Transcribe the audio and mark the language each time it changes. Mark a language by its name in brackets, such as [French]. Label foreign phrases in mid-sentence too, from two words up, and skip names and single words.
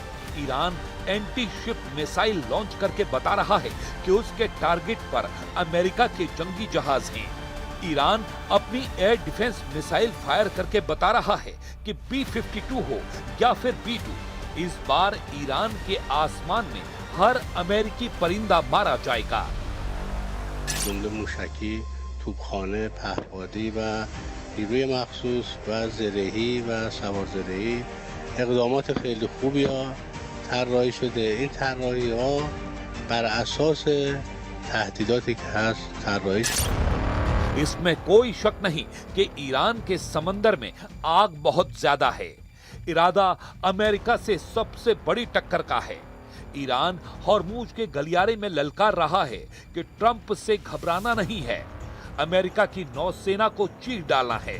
[Hindi] ईरान [English] anti ship missile launch [Hindi] करके बता रहा है कि उसके टारगेट पर अमेरिका के जंगी जहाज हैं। ईरान अपनी [English] air defense missile fire [Hindi] करके बता रहा है कि B-52 हो या फिर B-2, इस बार ईरान के आसमान में हर अमेरिकी परिंदा मारा जाएगा। [Persian] मूशकी, توپخانه، پهپادی و نیروی مخصوص و زرهی و سوارزرهی اقدامات خیلی خوبی ها طراحی شده. این طراحی ها بر اساس تهدیداتی که هست طراحی شده. [Hindi] इसमें कोई शक नहीं कि ईरान के समंदर में आग बहुत ज्यादा है। इरादा अमेरिका से सबसे बड़ी टक्कर का है। ईरान हॉर्मुज के गलियारे में ललकार रहा है कि ट्रंप से घबराना नहीं है, अमेरिका की नौसेना को चीर डालना है।